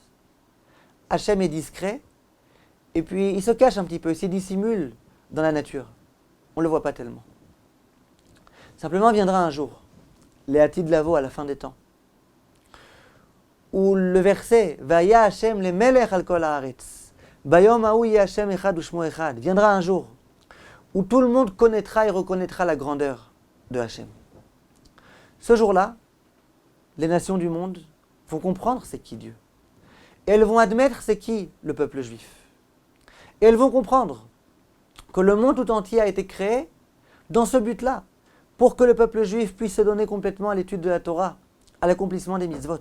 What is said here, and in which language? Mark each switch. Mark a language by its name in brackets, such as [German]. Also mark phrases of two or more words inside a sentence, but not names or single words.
[French] Hachem est discret, et puis il se cache un petit peu, il se dissimule dans la nature. On ne le voit pas tellement. Simplement viendra un jour, [Hebrew] לעתיד לבוא [French] à la fin des temps, où le verset [Hebrew] והיה ה' למלך על כל הארץ ביום ההוא יהיה ה' אחד ושמו אחד, [French] viendra un jour où tout le monde connaîtra et reconnaîtra la grandeur de Hachem. Ce jour-là, les nations du monde vont comprendre c'est qui Dieu. Et elles vont admettre c'est qui le peuple juif. Et elles vont comprendre que le monde tout entier a été créé dans ce but-là, pour que le peuple juif puisse se donner complètement à l'étude de la Torah, à l'accomplissement des mitzvot.